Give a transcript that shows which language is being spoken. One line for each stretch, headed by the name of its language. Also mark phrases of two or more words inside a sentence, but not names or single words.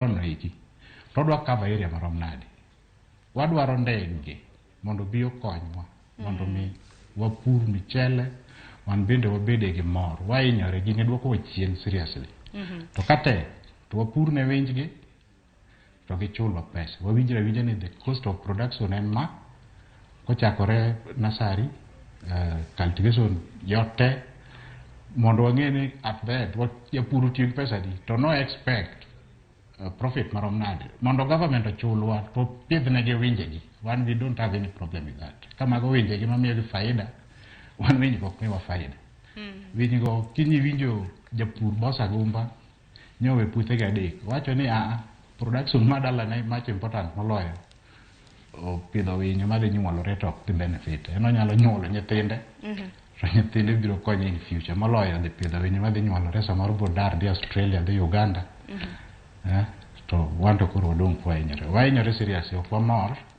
Luo (Kenya and Tanzania): no iki to dwa
English: cover area
Luo (Kenya and Tanzania): marom nade. Wadwaro ndege mondo bi okonywa mondo mi wapur michele wan bende wabede gi mor wainyore gi ne dwoko chien seriously. To kate to wapur ne winjgi to gichulo pesa. Wawinjre ni
English: the cost of production
Luo (Kenya and Tanzania): en ma kochakore nasari cultivation yote mondo wang'eni
English: at that what
Luo (Kenya and Tanzania): japur tiyo pesa di to no
English: expect profit
Luo (Kenya and Tanzania): marom nade mondo government ochulwa to pidhnegi winjegi.
English: One, we don't have any problem with that.
Luo (Kenya and Tanzania): Kama go winjegi mamiyo gi faida wan winj go miwa faida. Winj go kinyi winjo japur bosa gumba nyowe puthegi adek wacho ni production madala na
English: much important
Luo (Kenya and Tanzania): moloyo o pidho winyo madhi nyuolore to ok benefit. Eno nyalo nyuolo nyithinde to nyithinde biro konyo
English: in future
Luo (Kenya and Tanzania): moloyo dhi pidho winyo madhi nyuolore samoro bodar dhi Australia dhi Uganda. To wanto koro wadong' wainyore serious ok wamor.